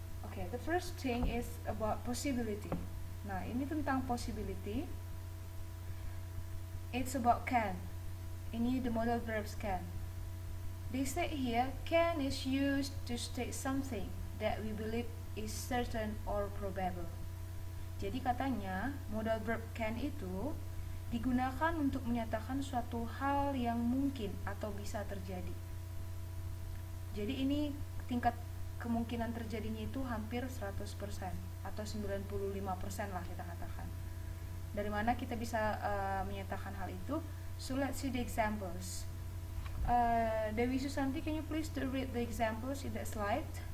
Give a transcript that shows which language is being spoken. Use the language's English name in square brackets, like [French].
[English] Okay, the first thing is about possibility. [Indonesian] Nah, ini tentang [English] possibility. It's about can. [Indonesian] Ini [English] the modal verbs can. They say here, can is used to state something that we believe is certain or probable. [Indonesian] Jadi katanya, modal verb can itu digunakan untuk menyatakan suatu hal yang mungkin atau bisa terjadi. Jadi ini tingkat kemungkinan terjadinya itu hampir 100% atau 95% lah kita katakan. Dari mana kita bisa menyatakan hal itu? [English] So let's see the examples. Dewi Susanti, can you please read the examples in that slide?